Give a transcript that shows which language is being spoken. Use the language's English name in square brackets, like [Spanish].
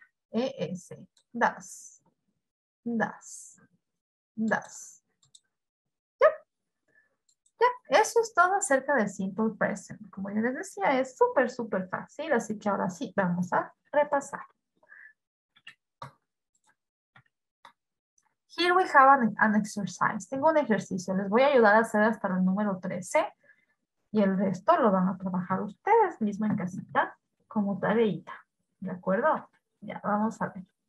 [English] ES, does. Does. Does. [Spanish] Ya, eso es todo acerca del simple present. Como ya les decía, es súper, súper fácil, así que ahora sí, vamos a repasar. [English] Here we have an exercise. [Spanish] Tengo un ejercicio. Les voy a ayudar a hacer hasta el número 13 y el resto lo van a trabajar ustedes mismos en casita como tareita. ¿De acuerdo? Ya, vamos a ver.